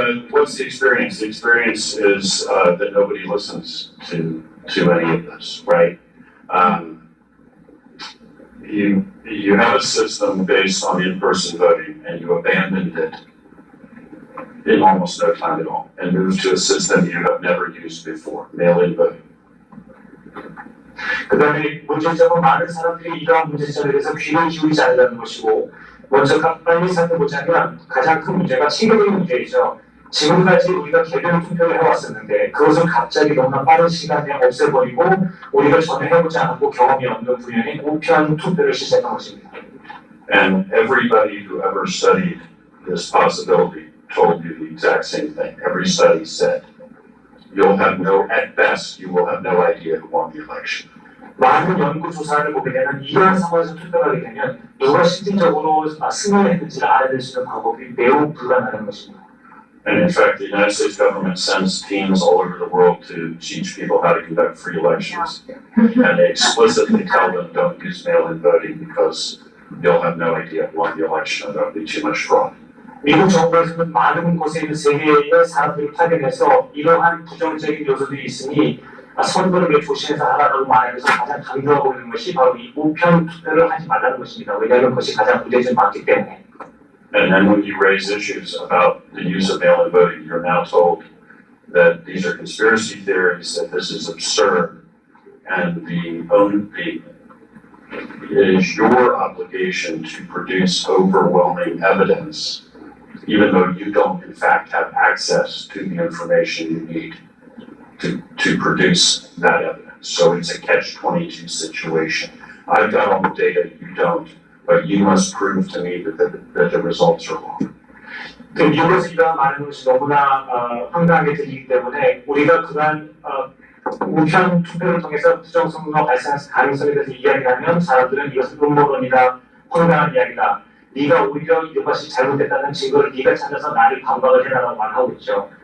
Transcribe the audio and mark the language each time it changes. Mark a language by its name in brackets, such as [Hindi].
[English] What's the experience? The experience is that nobody listens to any of this, right? You have a system based on in-person voting, and you abandoned it in almost no time at all, and moved to a system you have never used before, mail-in voting. [Korean] 그 다음에 문제점은 많은 사람들이 이러한 문제점에 대해서 귀를 기울이지 않는다는 것이고, 먼저 빨리 살펴보자면 가장 큰 문제가 체계적인 문제이죠. 지금까지 우리가 개별 투표를 해왔었는데 그것을 갑자기 너무나 빠른 시간에 없애버리고 우리가 전에 해보지 않았고 경험이 없는 분야의 우편 투표를 시작한 것입니다. [English] And everybody who ever studied this possibility told you the exact same thing. Every study said, at best, you will have no idea who won the election. [Korean] 많은 연구 조사를 보게 되면 이러한 상황에서 투표를 하게 되면 누가 실질적으로 승리를 했는지를 알아낼 수 있는 방법이 매우 불가능한 것입니다. [English] And in fact, the United States government sends teams all over the world to teach people how to conduct free elections. And they explicitly tell them don't use mail-in voting because you'll have no idea who won the election and there'll be too much fraud. [Korean] 미국 정부에서는 많은 곳에 있는 세계의 사람들을 파견해서 이러한 부정적인 요소들이 있으니 선거를 왜 조심해서 하라고 말하면서 가장 강조하고 있는 것이 바로 이 우편 투표를 하지 말라는 것입니다. 왜냐하면 그것이 가장 문제점이 많기 때문에. [English] And then when you raise issues about the use of mail-in voting, you're now told that these are conspiracy theories, that this is absurd, and it is your obligation to produce overwhelming evidence, even though you don't in fact have access to the information you need to produce that evidence. So it's a catch-22 situation. I've got all the data, you don't. But you must prove to me that the results are wrong. [Korean] 미국에서 이러한 많은 것이 너무나 황당하게 들리기 때문에 우리가 그간 우편 투표를 통해서 부정선거가 발생할 가능성에 대해서 이야기하면 사람들은 이것은 음모론이다, 황당한 이야기다. 네가 오히려 이것이 잘못됐다는 증거를 네가 찾아서 나를 반박을 해라라고 말하고 있죠.